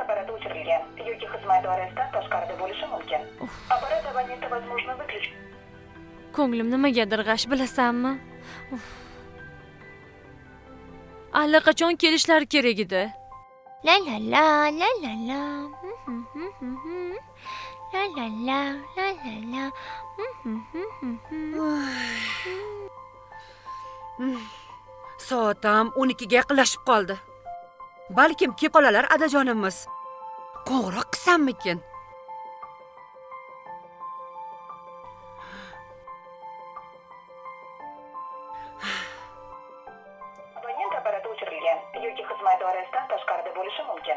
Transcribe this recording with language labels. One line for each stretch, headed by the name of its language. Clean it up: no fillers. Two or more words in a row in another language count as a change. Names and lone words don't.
Uzbek: apparati o'chirilgan yoki xizmat doirasidan tashqarida bo'lishi mumkin. Apparat abonenti
Russian: возможно выключен.
Uzbek: Ko'nglim nimagadir g'ash bilasanmi? Allaqachon kelishlari kerak edi. La la la la la la. La la la la la la. Soatam 12 ga yaqinlashib qoldi. Balkim kelib qolalar adajonimiz. Qo'ng'iroq qilsammikin? Abonent apparati o'chirilgan yoki xizmat doirasidan tashqarida bo'lishi mumkin.